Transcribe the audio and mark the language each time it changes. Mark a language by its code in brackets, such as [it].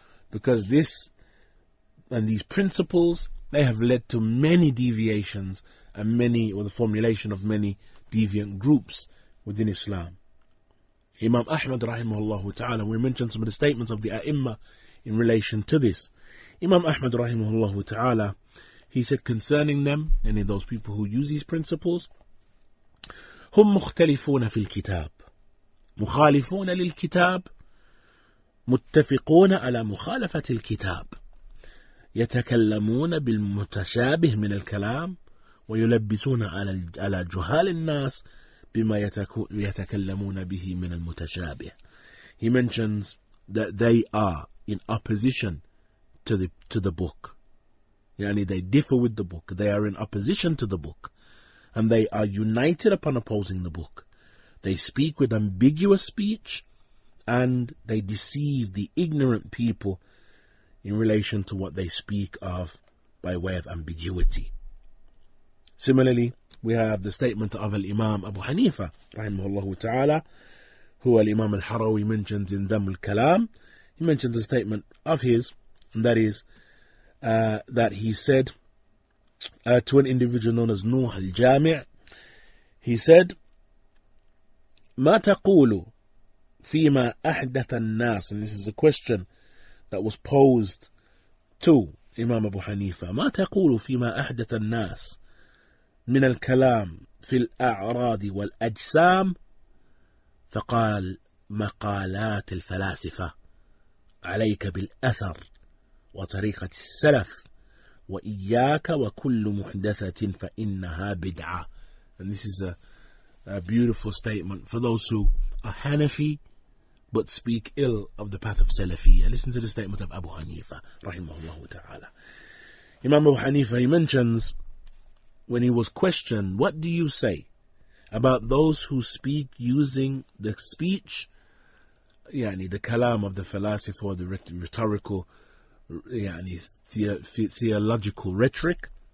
[en] Because this and these principles, they have led to many deviations and the formulation of many deviant groups within Islam. Imam Ahmad rahimahullah ta'ala, we mentioned some of the statements of the A'imma in relation to this. Imam Ahmad rahimahullah ta'ala, he said concerning them, and in those people who use these principles, [ar] هم مختلفون في الكتاب مخالفون للكتاب متفقون على مخالفة الكتاب يتكلمون بالمتشابه من الكلام ويلبسون على جهال الناس بما يتكلمون به من المتشابه. [en] He mentions that they are in opposition to the book. Yani they differ with the book. They are in opposition to the book. And they are united upon opposing the book. They speak with ambiguous speech, and they deceive the ignorant people in relation to what they speak of by way of ambiguity. Similarly, we have the statement of Al-Imam Abu Hanifa, rahimahullah ta'ala, who Al-Imam Al-Harawi mentions in Dhamm Al-Kalam. He mentions a statement of his, and that is that he said to an individual known as Nuh al-Jami', he said, [ar] ما تقول فيما أحدث الناس, [en] and this is a question that was posed to Imam Abu Hanifa. [ar] ما تقول فيما أحدث الناس من الكلام في الأعراض والأجسام؟ فقال مقالات الفلاسفة، عليك بالأثر وطريقة السلف، وإياك وكل محدثة فإنها بدعة. [en] And this is a beautiful statement for those who are Hanafi but speak ill of the path of Salafiyya. Listen to the statement of Abu Hanifa, rahimahullah ta'ala. Imam Abu Hanifa, he mentions, when he was questioned, what do you say about those who speak using the speech, yani the kalam of the falasifa, or the rhetorical, yani theological rhetoric?